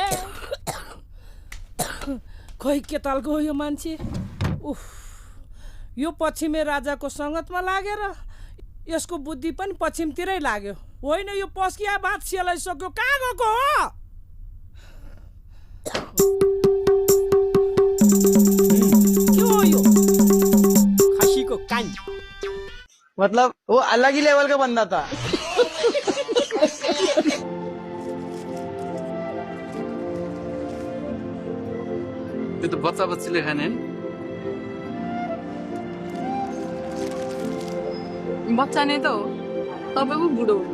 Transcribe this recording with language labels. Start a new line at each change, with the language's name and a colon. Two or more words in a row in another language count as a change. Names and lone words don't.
Nepali: खोइ के तालको हो यो मान्छे उफ यो पश्चिमे राजाको सङ्गतमा लागेर यसको बुद्धि पनि पश्चिमतिरै लाग्यो होइन यो पस्किया भात सेलाइसक्यो कहाँ गएको हो के हो यो खसीको कान
Hindi: मतलब वो अलग ही लेवल का बंदा था
Nepali: त्यो त बच्चा बच्चीले खाने बच्चा नै त हो तपाईको बुढो हुन्छ